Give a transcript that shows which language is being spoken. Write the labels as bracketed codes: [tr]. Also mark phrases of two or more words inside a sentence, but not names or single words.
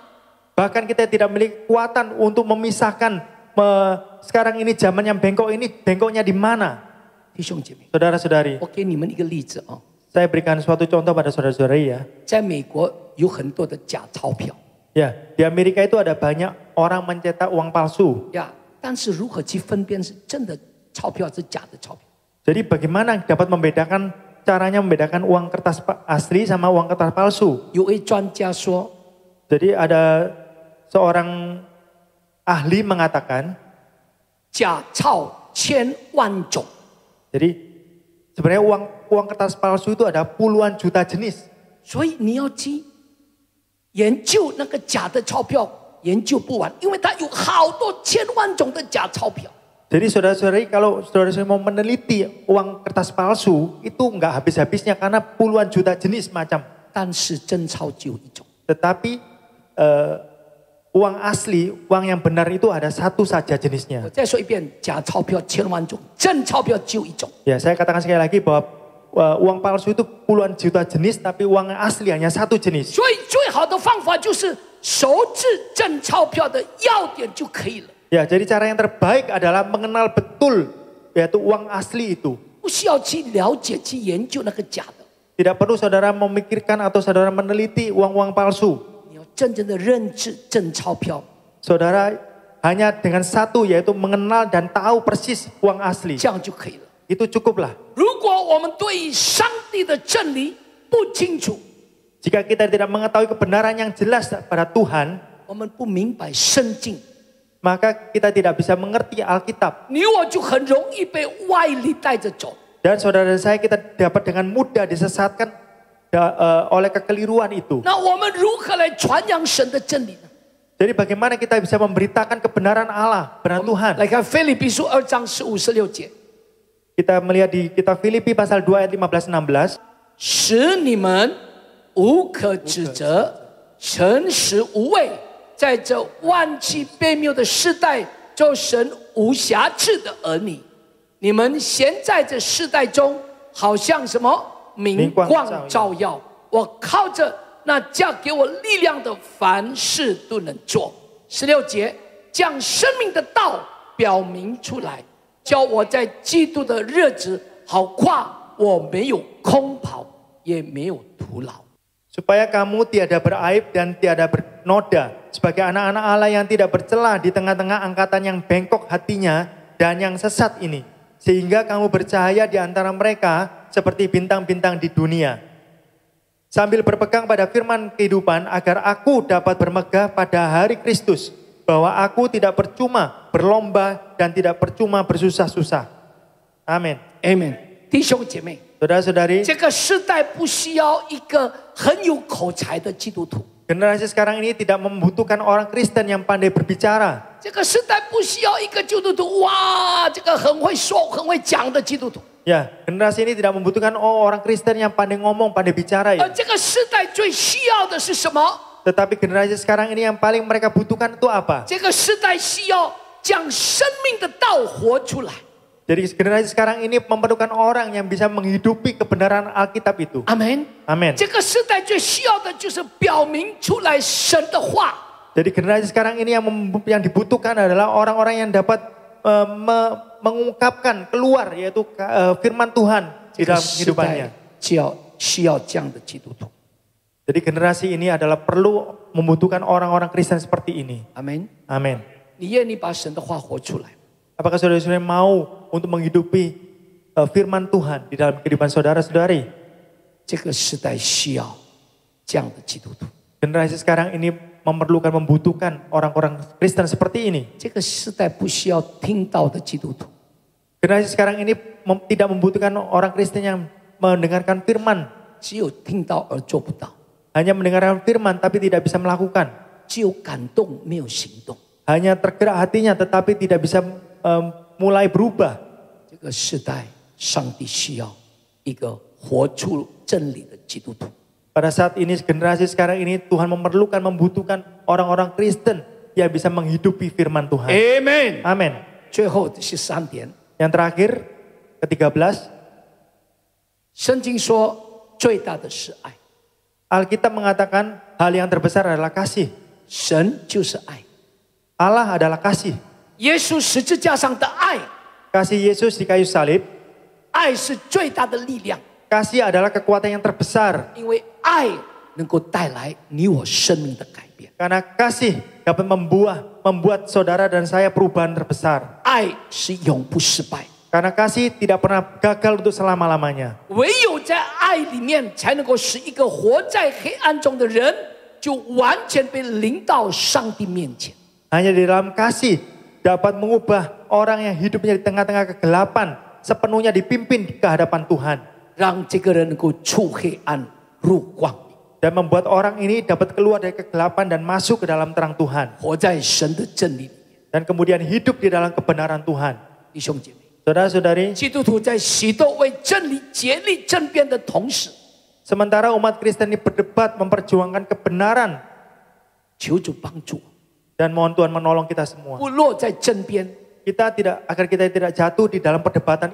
[id] Bahkan kita tidak memiliki kekuatan untuk memisahkan sekarang ini zaman yang bengkok ini, bengkoknya di mana? [zh] 弟兄姐妹， [id] Saudara-saudari, [zh] 我给你们一个例子啊， [id] saya berikan suatu contoh pada saudara-saudari ya. [zh] 在美国有很多的假钞票 [id] Ya, di Amerika itu ada banyak orang mencetak uang palsu. [zh] 呀，但是如何去分辨是真的钞票是假的钞票？ [id] Jadi bagaimana dapat membedakan caranya membedakan uang kertas asli sama uang kertas palsu? [zh] 有位专家说， [id] Jadi ada seorang ahli mengatakan, [zh] 假钞千万种， [id] jadi sebenarnya uang kertas palsu itu ada puluhan juta jenis. [zh] 所以你要去研究那个假的钞票，研究不完，因为它有好多千万种的假钞票。 [id] Jadi saudara-saudari, kalau saudara-saudari mau meneliti uang kertas palsu, itu nggak habis-habisnya karena puluhan juta jenis macam. [zh] 但是真钞只有一种。 [id] Tetapi uang asli, uang yang benar itu ada satu saja [zh] 我 [id] jenisnya. [zh] 再说一遍，假钞票千万种，真钞票只有一种。 [id] Ya, saya katakan sekali lagi bahwa uang palsu itu puluhan juta jenis, tapi uang asli hanya satu jenis. [zh] 所以最好的方法就是熟知真钞票的要点就可以了， [id] Ya, jadi cara yang terbaik adalah mengenal betul yaitu uang asli itu. [zh] 不需要去了解、去研究那个假的。 [id] Tidak perlu saudara memikirkan atau saudara meneliti uang-uang palsu. [zh] 你要真正的认知真钞票， [id] Saudara hanya dengan satu yaitu mengenal dan tahu persis uang asli. [zh] 这样就可以了。 [id] Itu cukuplah. [zh] 如果我们对于上帝的真理不清楚， [id] Jika kita tidak mengetahui kebenaran yang jelas pada Tuhan, [zh] 我们不明白圣经， [id] maka kita tidak bisa mengerti Alkitab. [zh] 你我就很容易被外力带着走。 [id] Dan saudara saya kita dapat dengan mudah disesatkan oleh kekeliruan itu. [zh] 那我们如何来传扬神的真理呢？ [id] Jadi bagaimana kita bisa memberitakan kebenaran Allah, kebenaran Tuhan? [zh] 来看腓立比书2章15、16节， [id] Kita melihat di kitab Filipi pasal 2 ayat 15-16. [zh] 使你们无可指责，诚实无畏，在这万奇悖谬的时代，做神无瑕疵的儿女。你们现在这世代中，好像什么明光照耀。我靠着那加给我力量的，凡事都能做。16节，将生命的道表明出来，叫我在基督的日子好夸，我没有空跑，也没有徒劳。 [id] Supaya kamu tiada beraib dan tiada bernoda, sebagai anak-anak Allah yang tidak bercela di tengah-tengah angkatan yang bengkok hatinya dan yang sesat ini, sehingga kamu bercahaya di antara mereka seperti bintang-bintang di dunia. Sambil berpegang pada firman kehidupan, agar aku dapat bermegah pada hari Kristus, bahwa aku tidak percuma berlomba dan tidak percuma bersusah-susah. Amin. [zh] Amen. 弟兄姐妹， [id] Saudara-saudari, [zh] 这个时代不需要一个很有口才的基督徒， [id] generasi sekarang ini tidak membutuhkan orang Kristen yang pandai berbicara. [zh] 这个时代不需要一个基督徒，哇，这个很会说、很会讲的基督徒。 [id] Ya, generasi ini tidak membutuhkan orang Kristen yang pandai ngomong, pandai bicara [zh] 而 [id] ya. [zh] 这个时代最需要的是什么？ [id] Tetapi generasi sekarang ini yang paling mereka butuhkan itu apa? [zh] 这个时代需要将生命的道活出来。 [id] Jadi generasi sekarang ini memerlukan orang yang bisa menghidupi kebenaran Alkitab itu. [zh] 阿门。 [id] Amin. [zh] 这个时代最需要的就是表明出来神的话。 [id] Jadi generasi sekarang ini yang dibutuhkan adalah orang-orang yang dapat mengungkapkan keluar yaitu firman Tuhan di [zh] 这个 [id] dalam [zh] 时 [id] kehidupannya. [zh] 代需要这样的基督徒。 [id] Jadi generasi ini adalah perlu membutuhkan orang-orang Kristen seperti ini. [zh] 阿门。 [id] Amin. [zh] 你愿意把神的话活出来？ [id] Apakah saudara-saudara mau untuk menghidupi firman Tuhan di dalam kehidupan saudara-saudari? [zh] 这个时代需要这样的基督徒。 [id] Generasi sekarang ini membutuhkan orang-orang Kristen seperti ini. [zh] 这个时代不需要听到的基督徒。 [id] Generasi sekarang ini tidak membutuhkan orang Kristen yang mendengarkan firman. [zh] 只有听到而做不到， [id] Hanya mendengarkan firman tapi tidak bisa melakukan. [zh] 只有感动没有行动。 [id] Hanya tergerak hatinya tetapi tidak bisa mulai berubah. [zh] 这个时代，上帝需要一个活出真理的基督徒。 [id] Pada saat ini generasi sekarang ini Tuhan membutuhkan orang-orang Kristen yang bisa menghidupi firman Tuhan. [zh] Amen。 [id] Amin. [zh] 最后13点， [id] Yang terakhir ke-13, [zh] 圣经说最大的是爱， [id] Alkitab mengatakan hal yang terbesar adalah kasih. [zh] 神就是爱， [id] Allah adalah kasih. [zh] 耶稣十字架上的爱， [id] Kasih Yesus di kayu salib, [zh] 爱是最大的力量， [id] kasih adalah kekuatan yang terbesar. [zh] 因为爱能够带来你我生命的改变， [id] Karena kasih dapat membuat saudara dan saya perubahan terbesar. [zh] 爱是永不失败。 [id] Karena kasih tidak pernah gagal untuk selama-lamanya. [zh] 唯有在爱里面，才能够使一个活在黑暗中的人，就完全被领到上帝面前。 [id] Hanya di dalam kasih dapat mengubah orang yang hidupnya di tengah-tengah kegelapan sepenuhnya dipimpin ke hadapan Tuhan. [zh] 让这个人能够出黑暗入光明， [id] Dan membuat orang ini dapat keluar dari kegelapan dan masuk ke dalam terang Tuhan. [zh] 活在神的真理里面。 [id] Dan kemudian hidup di dalam kebenaran Tuhan. [zh] 弟兄姐妹， [id] Saudara-saudari, [zh] 基督徒在许多为真理竭力争辩的同时， [id] sementara umat Kristen ini berdebat memperjuangkan kebenaran. [zh] 求主帮助我， [id] Dan mohon Tuhan menolong kita semua. [zh] 不落在争辩， [id] Agar kita tidak jatuh di dalam perdebatan